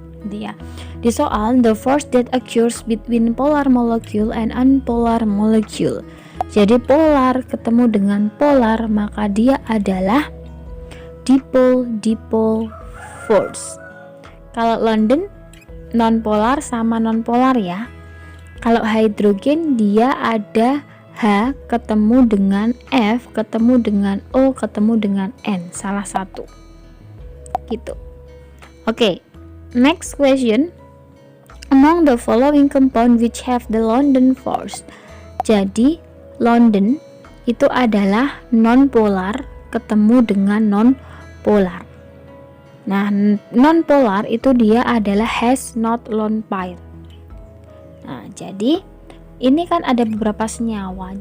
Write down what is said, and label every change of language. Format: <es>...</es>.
<id>Dia di soal</id> <en>the force that occurs between polar molecule and unpolar molecule.</en> <id>Jadi polar ketemu dengan polar, maka dia adalah dipole force. Kalau London nonpolar sama nonpolar ya. Kalau hidrogen dia ada H ketemu dengan F ketemu dengan O ketemu dengan N, salah satu gitu.</id> <en>Oke, next question. Among the following compound which have the London force.</en> <id>Jadi London itu adalah nonpolar ketemu dengan nonpolar. Nah, nonpolar itu dia adalah</id> <en>has not lone pair.</en> <id>Nah, jadi ini kan ada beberapa senyawa.</id>